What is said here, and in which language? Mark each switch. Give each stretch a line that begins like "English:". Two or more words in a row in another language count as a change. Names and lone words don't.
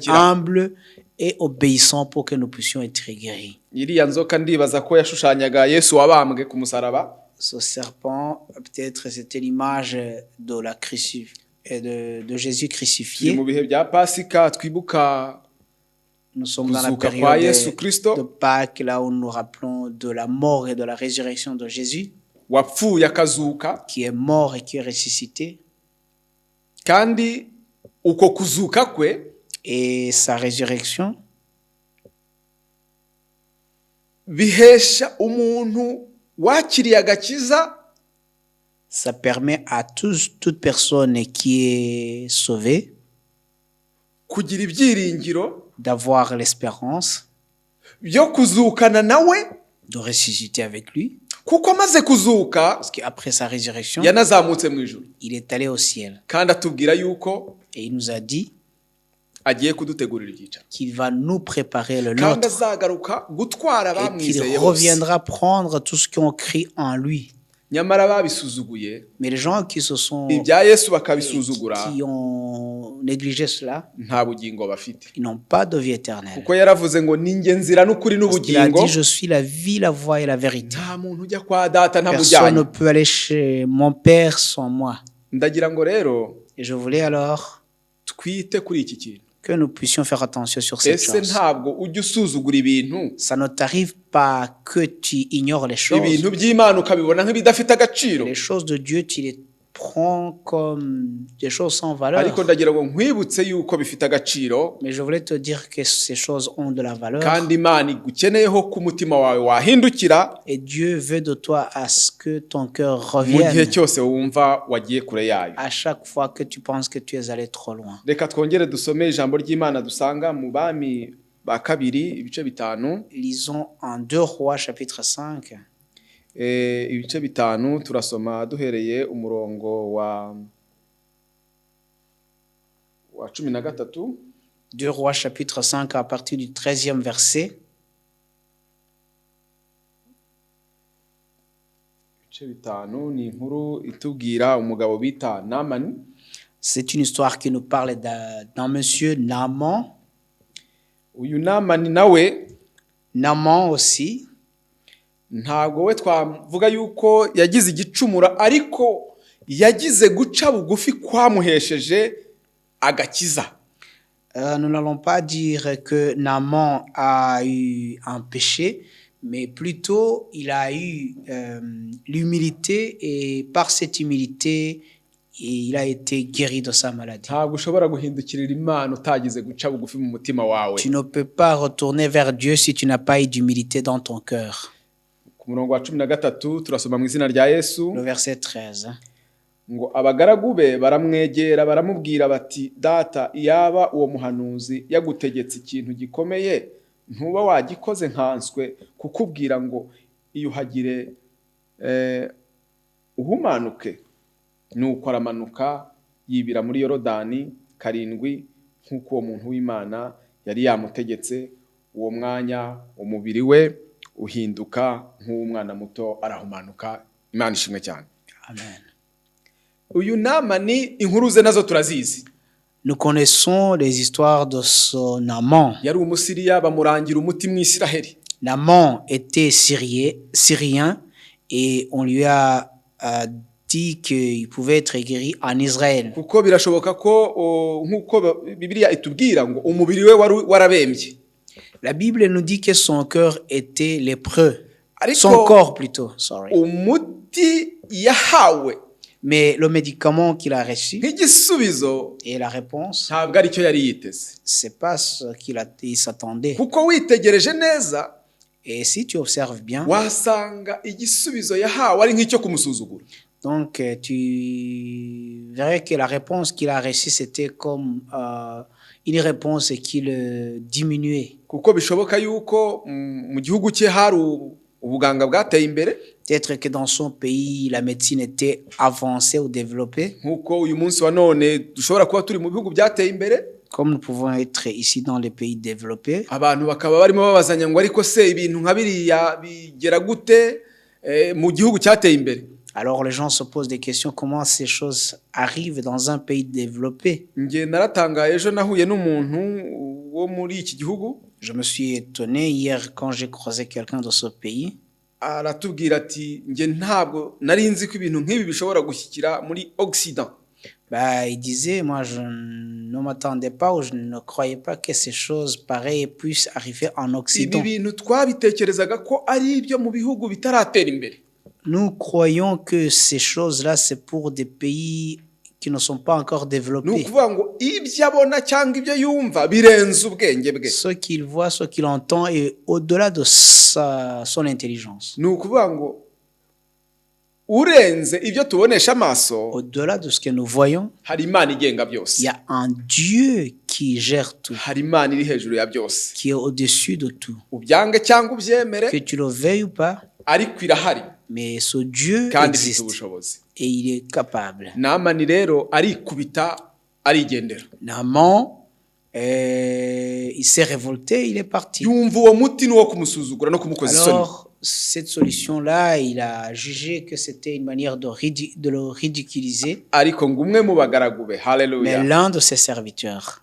Kinyarwanda: gukira.
French: humbles et obéissants pour que nous puissions être guéris.
Kinyarwanda: Iriya nzoka ndibaza ko yashushanyaga Yesu wabambwe ku musaraba.
French: Ce serpent, peut-être c'était l'image de la de Jésus crucifié.
Kinyarwanda: Mu bihe bya Pasika twibuka
French: nous sommes dans la période de Pâques, là où nous rappelons de la mort et de la résurrection de Jésus,
Kinyarwanda: wapfuye akazuka,
French: qui est mort et qui est ressuscité.
Kinyarwanda: Kandi uko kuzuka kwe,
French: et sa résurrection,
Kinyarwanda: bihesha umuntu wakiriye agakiza,
French: ça permet à toute personne qui est sauvée
Kinyarwanda: kugira ibyiringiro,
French: d'avoir l'espérance
Kinyarwanda: byo kuzukana nawe,
French: de ressusciter avec lui,
Kinyarwanda: kuko amaze kuzuka,
French: parce qu'après sa résurrection,
Kinyarwanda: yanazamutse mu ijuru,
French: il est allé au ciel,
Kinyarwanda: kandi atubwira yuko
French: et il nous a dit
Kinyarwanda: agiye kudutegurira igica,
French: qu'il va nous préparer le
Kinyarwanda: kandi
French: nôtre,
Kinyarwanda: azagaruka gutwara
French: et qu'il
Kinyarwanda: bamwizeye bose.
French: reviendra prendre tout ce qui ont cru en lui.
Kinyarwanda: Nyamara babisuzuguye,
French: mais les gens qui se sont
Kinyarwanda: ibya Yesu bakabisuzugura,
French: qui ont négligé cela,
Kinyarwanda: nta bugingo bafite,
French: ils n'ont pas de vie éternelle.
Kinyarwanda: kuko yaravuze ngo ninjye nzira n'ukuri n'ubugingo.
French: Il a dit je suis la vie, la voie et la vérité.
Kinyarwanda: Nta muntu ujya kwa data
French: Personne ne
Kinyarwanda: ntamujyanye.
French: peut aller chez mon père sans moi.
Kinyarwanda: Ndagira ngo rero
French: Et je voulais alors
Kinyarwanda: twite kuri iki kintu.
French: que nous puissions faire attention sur cette
Kinyarwanda: Ese
French: chose.
Kinyarwanda: ntabwo ujya usuzugura ibintu,
French: Ça ne t'arrive pas que tu ignores les choses.
Kinyarwanda: ibintu by'Imana ukabibona nk'ibidafite agaciro.
French: Les choses de Dieu, tu les prends comme des choses sans valeur.
Kinyarwanda: Ariko ndagira ngo nkwibutse yuko bifite agaciro,
French: Mais je voulais te dire que ces choses ont de la valeur.
Kinyarwanda: kandi Imana igukeneyeho ku mutima wawe wahindukira
French: Et Dieu veut de toi à ce que ton cœur
Kinyarwanda: mu gihe
French: revienne
Kinyarwanda: cyose wumva wagiye kure yayo.
French: à chaque fois que tu penses que tu es allé trop loin.
Kinyarwanda: Reka twongere dusome ijambo ry'Imana dusanga mu Bami ba kabiri ibice 5.
French: Lisons en 2 Rois chapitre 5.
Kinyarwanda: Ibice 5 turasoma duhereye umurongo wa 13.
French: 2 Rois chapitre 5 à partir du 13e verset.
Kinyarwanda: Ibice 5 ni inkuru itubwira umugabo bita Naamani.
French: C'est une histoire qui nous parle d'un monsieur Naaman.
Kinyarwanda: Uyu Naamani nawe,
French: Naaman aussi,
Kinyarwanda: ntabwo we twavuga yuko yagize igicumura, ariko yagize guca bugufi kwamuhesheje agakiza.
French: Nous n'allons pas dire que Naaman a eu un péché, mais plutôt il a eu l'humilité, et par cette humilité, il a été guéri de sa maladie.
Kinyarwanda: Ntabwo ushobora guhindukirira Imana utagize guca bugufi mu mutima wawe.
French: Tu ne peux pas retourner vers Dieu si tu n'as pas eu d'humilité dans ton cœur.
Kinyarwanda: Ku murongo wa 13 turasoma mu izina rya Yesu.
French: Le verset 13.
Kinyarwanda: Ngo abagaragu be baramwegera baramubwira bati, data, iyaba uwo muhanuzi yagutegetse ikintu gikomeye, ntuba wagikoze nkanswe kukubwira ngo iyuhagire uhumanuke. Nuko aramanuka yibira muri Yorodani 7 nk'uko uwo muntu w'Imana yari yamutegetse. Uwo mwanya umubiri we uhinduka nk'umwana muto, arahumanuka. Imana ishimwe cyane. Amen. Uyu Naamani inkuru ze nazo turazizi.
French: Nous connaissons les histoires de son amant.
Kinyarwanda: yari umusiriya bamurangira umuti mu Isiraheli.
French: L'amant était syrien et on lui a dit qu'il pouvait être guéri en Israël.
Kinyarwanda: Kuko birashoboka ko nkuko Bibiliya itubwira ngo umubiri we warabembye.
French: La Bible nous dit que son cœur était lépreux.
Kinyarwanda: Ariko
French: Son corps plutôt, sorry.
Kinyarwanda: umuti yahawe
French: Mais le médicament qu'il a reçu
Kinyarwanda: nk'igisubizo
French: et la réponse,
Kinyarwanda: ntabwo ari cyo yari yiteze.
French: c'est pas ce il s'attendait.
Kinyarwanda: Kuko witegereje neza
French: Et si tu observes bien,
Kinyarwanda: wasanga igisubizo yahawe ari nk'icyo kumusuzugura.
French: donc tu verrais que la réponse qu'il a reçue, c'était comme une réponse qui le diminuait.
Kinyarwanda: Kuko bishoboka yuko mu gihugu cye hari ubuganga bwateye imbere.
French: Peut-être que dans son pays, la médecine était avancée ou développée.
Kinyarwanda: Nkuko uyu munsi wa none dushobora kuba turi mu bihugu byateye imbere.
French: Comme nous pouvons être ici dans les pays développés.
Kinyarwanda: Abantu bakaba barimo babazanya ngo ariko se ibintu nka biriya bigera gute mu gihugu cyateye imbere.
French: Alors les gens se posent des questions, comment ces choses arrivent dans un pays développé?
Kinyarwanda: Nge naratangaye ejo nahuye n'umuntu wo muri iki gihugu.
French: Je me suis étonné hier quand j'ai croisé quelqu'un de ce pays.
Kinyarwanda: Aratubwira ati nge ntabwo nari nzi ko ibintu nk'ibi bishobora gushyikira muri Occident.
French: Il disait, moi je ne m'attendais pas ou je ne croyais pas que ces choses pareilles puissent arriver en Occident.
Kinyarwanda: Ibi bintu twabitekerezaga ko ari ibyo mu bihugu bitaratera imbere.
French: Nous croyons que ces choses-là, c'est pour des pays qui ne sont pas encore développés.
Kinyarwanda: Ni ukuvuga ngo ibyo abona cyangwa ibyo yumva birenze ubwenge bwe.
French: Ce qu'il voit, ce qu'il entend est au-delà de son intelligence.
Kinyarwanda: Ni ukuvuga ngo urenze ibyo tubonesha amaso,
French: au-delà de ce que nous voyons,
Kinyarwanda: hari Imana igenga byose.
French: Il y a un Dieu qui gère tout,
Kinyarwanda: hari Imana iri hejuru ya byose.
French: qui est au-dessus de tout.
Kinyarwanda: Ubyange cyangwa ubyemere,
French: Que tu le veuilles ou pas,
Kinyarwanda: ariko irahari
French: mais ce Dieu
Kinyarwanda: kandi ifite
French: existe
Kinyarwanda: ubushobozi.
French: et il est capable.
Kinyarwanda: Namani rero arikubita arigendera.
French: Naaman, il s'est révolté, il est parti.
Kinyarwanda: Yumva uwo muti ni uwo kumusuzugura no kumukoza isoni.
French: Alors, cette solution-là, il a jugé que c'était une manière de le ridiculiser.
Kinyarwanda: Ariko ngo umwe mu bagaragu be,
French: Mais haleluya, l'un de ses serviteurs,